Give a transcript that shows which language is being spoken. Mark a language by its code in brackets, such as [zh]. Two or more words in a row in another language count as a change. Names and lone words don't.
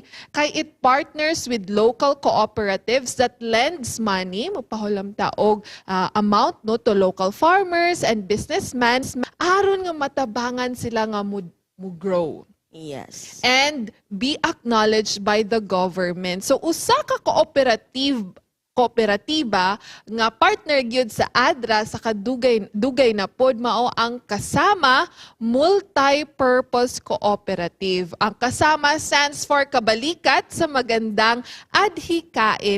[en] Kay it partners with local cooperatives that lends money, [ceb] mapahulam taog amount no [en] to local farmers and businessmen [ceb] aron nga matabangan sila nga mo grow. [en] Yes. And be acknowledged by the government. [ceb] So usa ka kooperatiba nga partner gyud sa ADRA sa kadugay na pod mao ang Kasama Multi-Purpose Cooperative. Ang Kasama [en] stands for [ceb] Kabalikat sa Magandang Adhikain.